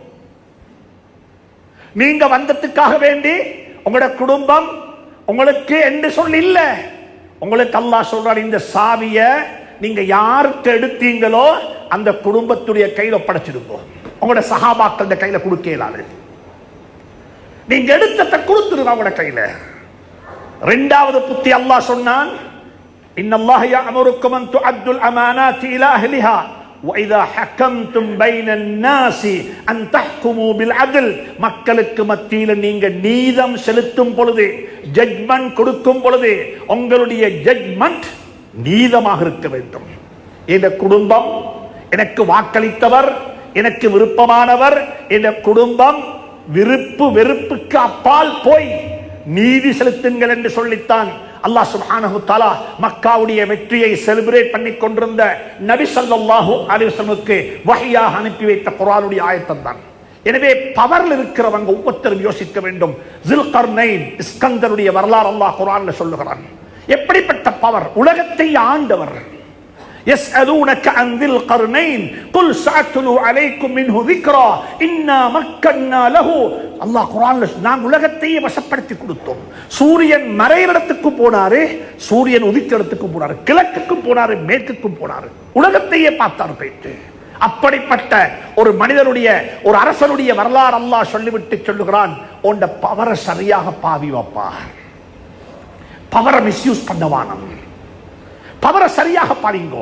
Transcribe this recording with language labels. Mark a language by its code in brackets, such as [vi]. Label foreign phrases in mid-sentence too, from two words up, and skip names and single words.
[ta] நீங்க வந்ததுக்காக வேண்டி உங்களோட குடும்பம் உங்களுக்கு என்று சொல்லி இல்ல, உங்களுக்கு அல்லாஹ் சொல்றார், இந்த சாவிய நீங்க யாருக்கு எடுத்தீங்களோ அந்த குடும்பத்துடைய கையில ஒப்படைச்சிடுங்க. உங்களோட சஹாபாக்கள் கையில கொடுக்க இயலாது, நீங்க எடுத்ததை கொடுத்துருங்க அவங்களோட கையில. 2வது புத்தி அல்லாஹ் சொன்னான், [ar] إن الله يأمركم أن تؤدوا الأمانات إلى أهلها وَإِذَا حَكَمْتُمْ بَيْنَ النَّاسِ أَنْ تَحْكُمُوا بِالْعَدْلِ. [ta] மக்களுக்கு மத்தியில் நீங்க நீதம் செலுத்தும் பொழுது, ஜட்ஜ்மென்ட் கொடுக்கும் பொழுது உங்களுடைய ஜட்ஜ்மென்ட் நீதமாக இருக்க வேண்டும். இந்த குடும்பம் எனக்கு வாக்களித்தவர், எனக்கு விருப்பமானவர், இந்த குடும்பம் விருப்பு வெறுப்புக்கு அப்பால் போய் நீதி செலுத்துங்கள் என்று சொல்லித்தான் [ar] الله سبحانه تعالى [ta] மக்காவுடைய வெற்றியை செலிப்ரேட் பண்ணி கொண்டிருந்த நபி [ar] صلى الله عليه وسلم [ta] வஹ்யாக அனுப்பி வைத்த குர்ஆனுடைய ஆயத்தம் தான். எனவே பவர்ல இருக்கிறவங்க ஒவ்வொருத்தரும் யோசிக்க வேண்டும். ஸுல்கர்னைன் இஸ்கந்தருடைய வரலாறு அல்லாஹ் குர்ஆன்ல சொல்லுகிறான். எப்படிப்பட்ட பவர்! உலகத்தை ஆண்டவர். [ar] يسألونك عن ذي القرنين قل سأتلو عليكم منه ذكرا إنا مكنا له. [ta] அல்லாஹ் குர்ஆன்ல நாம் உலகத்தையே வசப்படுத்தி கொடுத்தோம். சூரியன் மறையிற இடத்துக்கு போனாரு, சூரியன் உதிக்கிற இடத்துக்கு போனாரு, கிழக்குக்கும் போனாரு, மேற்குக்கும் போனாரு, உலகத்தையே பார்த்தார் போயிட்டு. அப்படிப்பட்ட ஒரு மனிதனுடைய, ஒரு அரசனுடைய வரலாறு அல்லாஹ் சொல்லிவிட்டு சொல்லுகிறான், உண்ட பவரை சரியாக பாவி வைப்பா, பவரை மிஸ்யூஸ் பண்ணவானம், பவரை சரியாக பாருங்கோ.